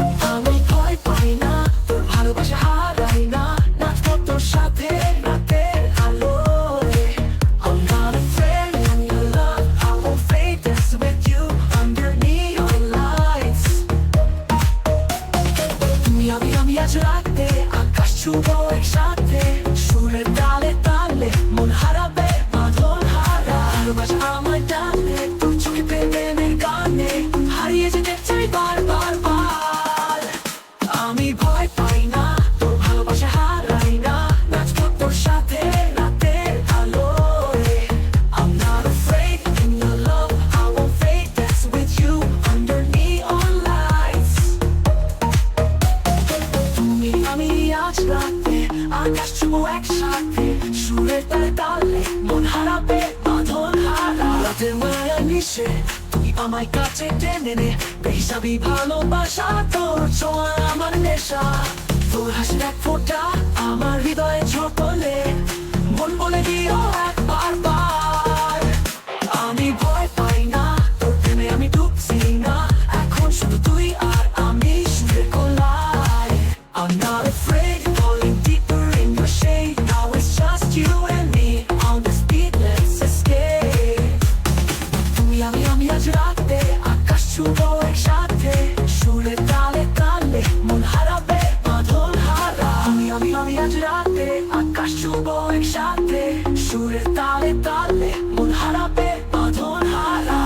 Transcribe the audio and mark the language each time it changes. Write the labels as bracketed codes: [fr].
[bn] আমি ভয় পাই না, তোর ভালোবাসা হারাই না, নাচবো তোর সাথে রাতের আলোয়। [en] I'm not afraid of your love, I won't fade, dance with you under neon lights. [bn] তুমি আমি আজ রাতে আকাশ ছুঁবো একসাথে, সুরের তালে তালে মন হারাবে বাঁধন হারা। ভালোবাসা আমায় টানে তোর চোখে প্রেমের গানে, হারিয়ে যেতে চাই বারবার বার। আমি ভয় পাই না, তোর ভালোবাসা হারাই না, নাচবো তোর সাথে রাতের আলোয়। [en] I'm not afraid in your love, I won't fade, dance with you under neon lights. [bn] তুমি আমি আজ রাতে আকাশ ছুঁবো একসাথে, সুরের তালে তালে মন হারাবে বাঁধন হারা। রাতের মায়া নিশে তুই আমায় কাছে টেনে নে, বেহিসাবি ভালোবাসা তোর ছোঁয়া আমার নেশা। তোর হাসির এক ফোঁটা আমার হৃদয়ে ঝড় তোলে, মন বলে দিও একবার বার। আমি ভয় পাই না, তোর প্রেমে আমি ডুবছি না, এখন শুধু তুই আর আমি সুরের কোলায়। [en] I'm not afraid, falling deeper in your shade, now it's just you and me on this beat, let's escape. [bn] তুমি আমি আজ রাতে আকাশ ছুঁবো একসাথে, সুরে তালে তালে মন হারাবে বাঁধন হারা। আমি আজ রাতে আকাশ ছুঁবো একসাথে, সুরে তালে তালে মন হারাবে বাঁধন হারা।